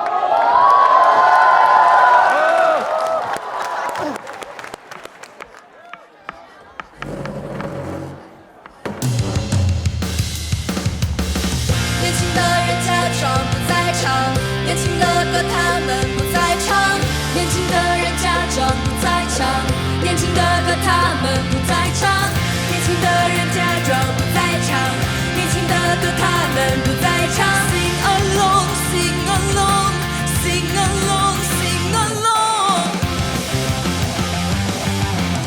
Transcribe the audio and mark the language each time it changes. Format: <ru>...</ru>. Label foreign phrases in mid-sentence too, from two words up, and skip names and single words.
<zh>年轻的人假装不在场，年轻的歌他们不在唱，年轻的人假装不在场，年轻的歌他们不在唱，年轻的人假装不在场，年轻的歌他们不在唱。</zh> <en>Sing along, sing along, sing along, sing along。</en>